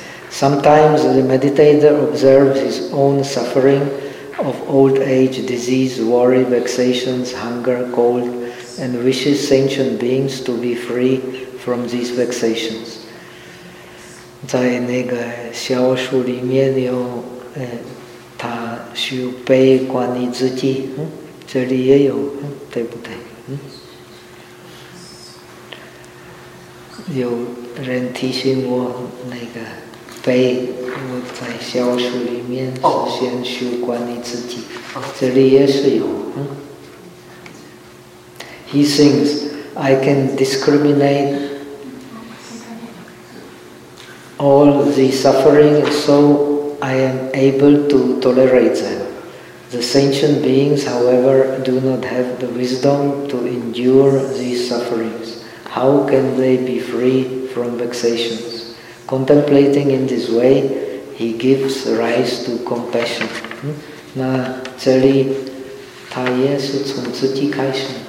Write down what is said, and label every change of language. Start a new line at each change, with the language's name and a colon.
English: Sometimes the meditator observes his own suffering of old age, disease, worry, vexations, hunger, cold, and wishes sentient beings to be free from these vexations.
Chinese: 在那个小书里面有，他需要悲观你自己，这里也有，对不对？有人提醒我那个悲，我在小书里面先修观你自己，这里也是有。
English: He thinks I can discriminate. All the suffering, so I am able to tolerate them. The sentient beings, however, do not have the wisdom to endure these sufferings. How can they be free from vexations? Contemplating in this way, he gives rise to compassion.
Chinese: 那这里他也是从自己开始。